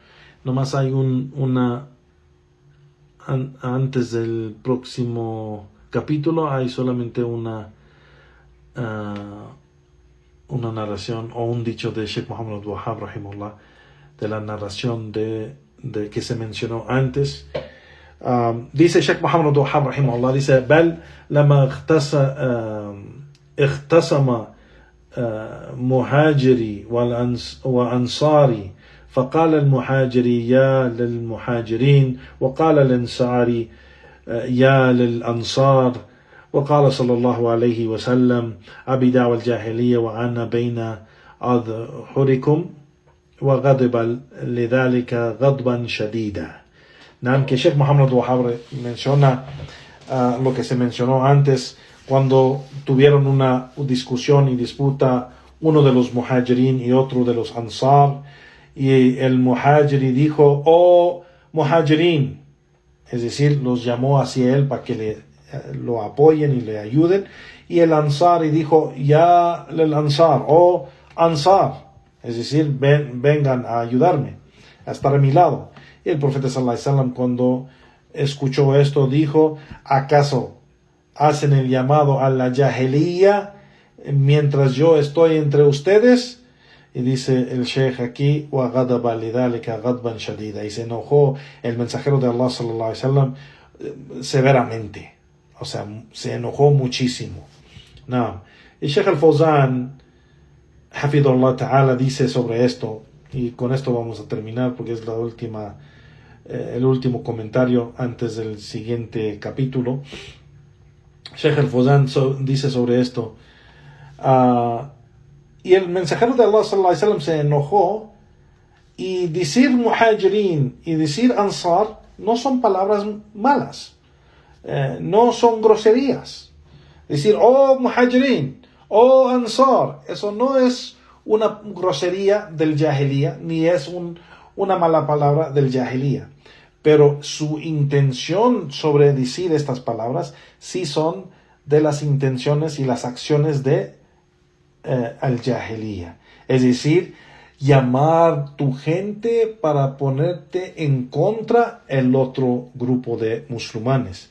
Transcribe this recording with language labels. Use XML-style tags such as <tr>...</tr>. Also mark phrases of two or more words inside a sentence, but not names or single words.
<es>Nomás hay antes del próximo capítulo hay solamente una narración o un dicho de Sheikh Muhammad Wahhab rahimahullah, de la narración de que se mencionó antes. Dice Sheikh Muhammad Wahhab rahimahullah, dice,</es> <ar>بل لما اختصم مهاجري وأنصاري فقال المهاجري يا للمهاجرين وقال الأنصاري يا للأنصار وقال صلى الله عليه وسلم أبي دعوى الجاهلية وأنا بين أظهركم وغضب لذلك غضبا شديدا.</ar> <es>Nam que Sheikh Muhammad Wahhab menciona lo que se mencionó antes cuando tuvieron una discusión y disputa uno de los muhajirin y otro de los ansar, y el muhajiri dijo, oh muhajirin, es decir, los llamó hacia él para que lo apoyen y le ayuden, y el ansari dijo, ya el ansar, oh ansar, es decir, vengan a ayudarme, a estar a mi lado. Y el profeta</es> <ar>صلى الله عليه وسلم,</ar> <es>cuando escuchó esto, dijo, ¿acaso hacen el llamado a la jahiliya mientras yo estoy entre ustedes? Y dice el sheikh aquí,</es> <ar>وَغَضَبَ لِذَلِكَ غَضْبًا شَدِيدًا,</ar> <es>y se enojó el mensajero de Allah</es> <ar>صلى الله عليه وسلم</ar> <es>severamente, o sea, se enojó muchísimo. No. Y Sheikh Al-Fawzan</es> <ar>حفظه الله تعالى</ar> <es>dice sobre esto, y con esto vamos a terminar porque es el último comentario antes del siguiente capítulo. Sheikh Al-Fawzan dice sobre esto, y el mensajero de Allah</es> <ar>صلى الله عليه وسلم</ar> <es>se enojó, y decir muhajirin y decir ansar no son palabras malas, no son groserías. Decir oh muhajirin, oh ansar, eso no es una grosería del jahiliya, ni es una mala palabra del jahiliya, pero su intención sobre decir estas palabras sí son de las intenciones y las acciones de al jahiliya, es decir, llamar tu gente para ponerte en contra el otro grupo de musulmanes.</es>